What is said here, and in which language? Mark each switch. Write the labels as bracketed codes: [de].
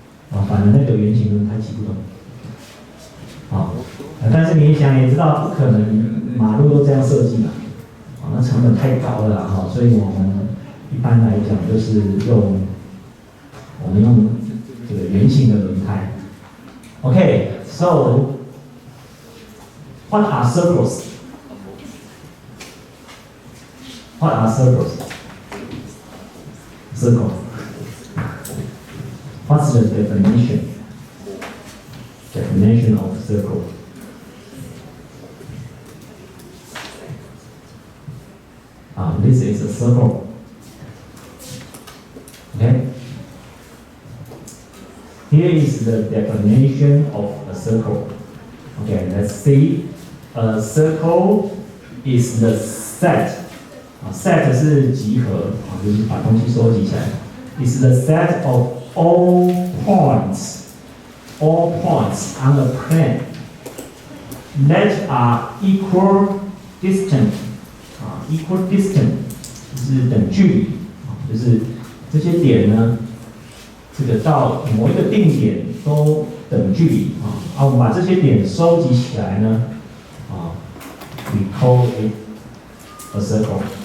[zh] 反正那个圆形轮胎骑不动。但是你想也知道，不可能马路都这样设计嘛，那成本太高了哈，所以我们一般来讲就是我们用这个圆形的轮胎。 [en] Okay, so what are circles? What are circles? Circle. What's the definition? Definition of circle. This is a circle. Okay. here is the definition of a circle. Okay, let's see. A circle is the set. [zh] Set 是集合，就是把东西收集起来。 [en] Is the set of all points on the plane that are equal distant. [zh] Equal distant 就是等距离，就是这些点呢，这个到某一个定点都等距离我们把这些点收集起来呢 [en] we call it a circle.